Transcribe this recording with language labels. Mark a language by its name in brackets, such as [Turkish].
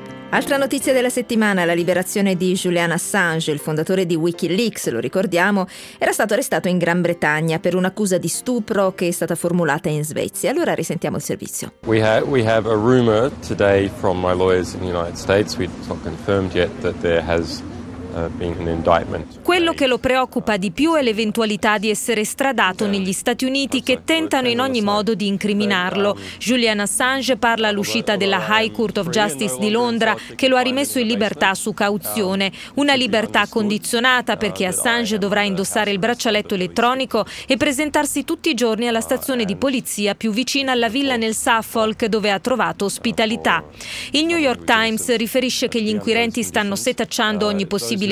[Italian] Altra notizia della settimana, la liberazione di Julian Assange, il fondatore di Wikileaks, lo ricordiamo, era stato arrestato in Gran Bretagna per un'accusa di stupro che è stata formulata in Svezia. Allora risentiamo il servizio. [English] We have a rumor today from my lawyers in the United States, we haven't confirmed yet that there has been an indictment. [Italian] Quello che lo preoccupa di più è l'eventualità di essere estradato negli Stati Uniti, che tentano in ogni modo di incriminarlo. Julian Assange parla all'uscita della High Court of Justice di Londra, che lo ha rimesso in libertà su cauzione. Una libertà condizionata perché Assange dovrà indossare il braccialetto elettronico e presentarsi tutti i giorni alla stazione di polizia più vicina alla villa nel Suffolk, dove ha trovato ospitalità. Il New York Times riferisce che gli inquirenti stanno setacciando ogni possibile